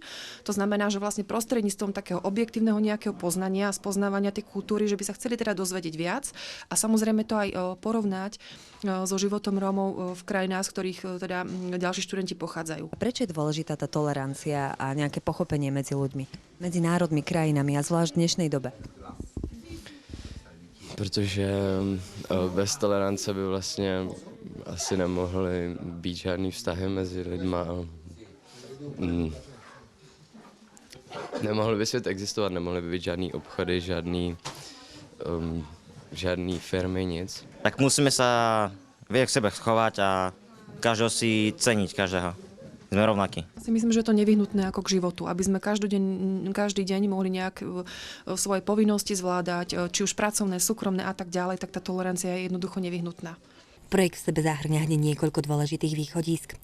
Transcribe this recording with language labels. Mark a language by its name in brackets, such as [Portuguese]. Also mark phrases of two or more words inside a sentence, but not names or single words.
[Slovak] To znamená, že vlastne prostredníctvom takého objektívneho nejakého poznania a spoznávania tej kultúry, že by sa chceli teda dozvedieť viac a samozrejme to aj porovnať so životom Rómov v krajinách, z ktorých teda ďalší študenti pochádzajú. A prečo je dôležitá tá tolerancia a nejaké pochopenie medzi ľuďmi, medzi národmi, krajinami a zvlášť v dnešnej dobe? [Czech] Protože bez tolerance by vlastně asi nemohly být žádný vztahy mezi lidma. Nemohly by svět existovat, nemohly by být žádný obchody, žádný žádný firmy, nic. [Slovak] Tak musíme sa vedieť k sebe schovať a každého si ceniť, každého. Sme rovnakí. Si myslím, že je to nevyhnutné ako k životu, aby sme každý deň mohli nejak svoje povinnosti zvládať, či už pracovné, súkromné a tak ďalej, tak tá tolerancia je jednoducho nevyhnutná. Projekt v sebe zahrňa hneď niekoľko dôležitých východísk.